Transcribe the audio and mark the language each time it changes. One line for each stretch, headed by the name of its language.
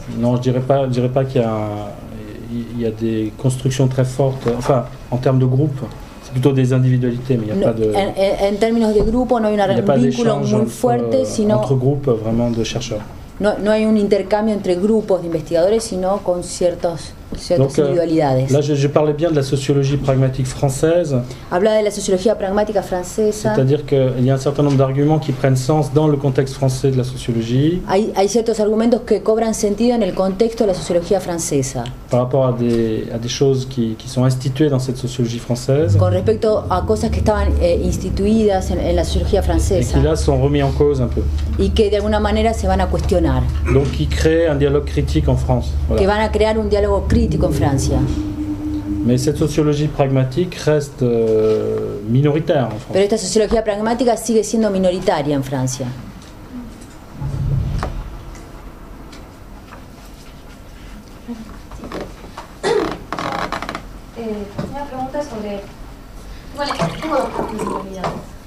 French: Non, je dirais pas qu'il y a des constructions très fortes. Enfin, en termes de groupe, c'est plutôt des individualités, mais il n'y a pas de.
Spanish: En términos de grupo, no hay un vínculo muy fuerte, sino.
French: Entre groupes vraiment de chercheurs.
Spanish: No hay un intercambio entre grupos de investigadores, sino con ciertas individualidades.
French: Là, je parlais bien de la sociologie pragmatique française.
Spanish: Habla de la sociología pragmática francesa.
French: C'est-à-dire qu'il y a un certain nombre d'arguments qui prennent sens dans le contexte français de la sociologie.
Spanish: Hay ciertos argumentos que cobran sentido en el contexto de la sociología francesa.
French: Par rapport à des choses qui sont instituées dans cette sociologie française.
Spanish: Con respecto a cosas que estaban instituidas en la sociología francesa.
French: Et qui là sont remis en cause un peu.
Spanish: Y que de alguna manera se van a cuestionar.
French: Donc qui crée un dialogue critique en France. Voilà.
Spanish: Que van a crear un diálogo crítico en Francia.
French: Mais cette sociologie pragmatique reste minoritaire en France.
Spanish: Pero esta sociología pragmática sigue siendo minoritaria en Francia. Una pregunta sobre... Bueno, tengo dos posibilidades.